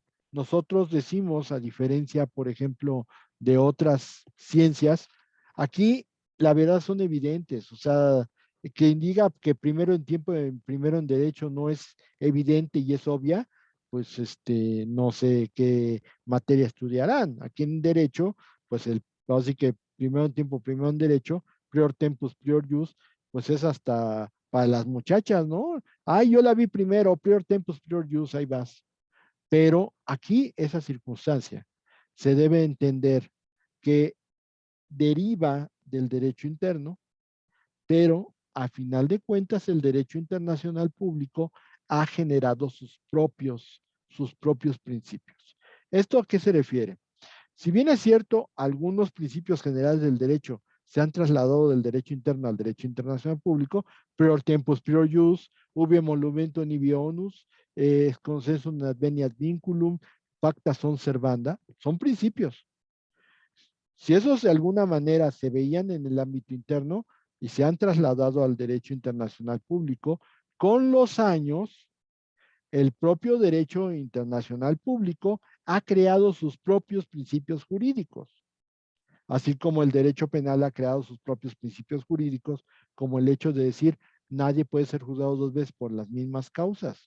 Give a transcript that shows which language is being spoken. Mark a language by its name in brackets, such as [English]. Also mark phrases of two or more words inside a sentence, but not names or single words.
[Spanish] Nosotros decimos, a diferencia, por ejemplo, de otras ciencias, aquí la verdad son evidentes, o sea, quien diga que primero en tiempo, primero en derecho no es evidente y es obvia, pues no sé qué materia estudiarán. Aquí en derecho, pues así que primero en tiempo, primero en derecho, [Latin] prior tempus, prior jus, [Spanish] pues es hasta para las muchachas, ¿no? Ay, yo la vi primero, [Latin] prior tempus, prior jus, [Spanish] ahí vas. Pero aquí esa circunstancia se debe entender que deriva del derecho interno, pero a final de cuentas el derecho internacional público ha generado sus propios principios. ¿Esto a qué se refiere? Si bien es cierto, algunos principios generales del derecho se han trasladado del derecho interno al derecho internacional público, [Latin] prior tempus, prior jus, ubi emolumento nivi onus, consensus adveniat vinculum, pacta sunt servanda, [Spanish] son principios. Si esos de alguna manera se veían en el ámbito interno y se han trasladado al derecho internacional público, con los años, el propio derecho internacional público ha creado sus propios principios jurídicos, así como el derecho penal ha creado sus propios principios jurídicos, como el hecho de decir nadie puede ser juzgado dos veces por las mismas causas.